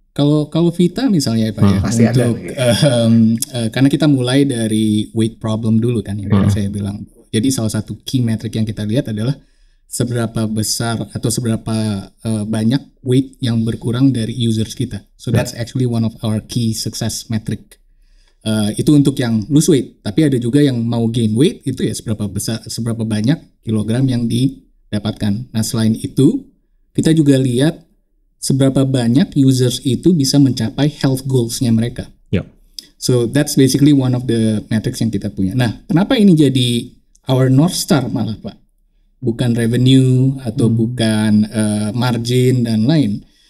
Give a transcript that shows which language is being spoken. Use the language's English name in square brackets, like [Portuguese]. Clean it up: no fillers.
[Indonesian] Kalau Vita misalnya Pak ya, pasti untuk, ada. Karena kita mulai dari weight problem dulu kan, yang saya bilang. Jadi salah satu key metric yang kita lihat adalah seberapa besar atau seberapa banyak weight yang berkurang dari users kita. [English] So that's actually one of our key success metric. [Indonesian] Itu untuk yang lose weight. Tapi ada juga yang mau gain weight, itu ya seberapa banyak kilogram yang didapatkan. Nah selain itu, kita juga lihat seberapa banyak users itu bisa mencapai health goals-nya mereka. [English] So that's basically one of the metrics [Indonesian] yang kita punya. Nah, kenapa ini jadi our North Star malah Pak? Bukan revenue atau bukan margin dan lain.